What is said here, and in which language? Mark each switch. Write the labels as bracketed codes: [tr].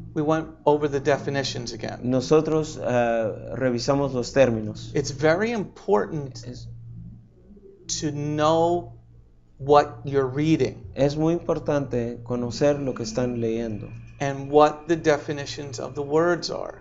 [en] We went over the definitions again. [es] Nosotros revisamos los términos. [en] It's very important [es] Es, [en] to know what you're reading [es] es muy importante conocer lo que están leyendo [en] and what the definitions of the words are.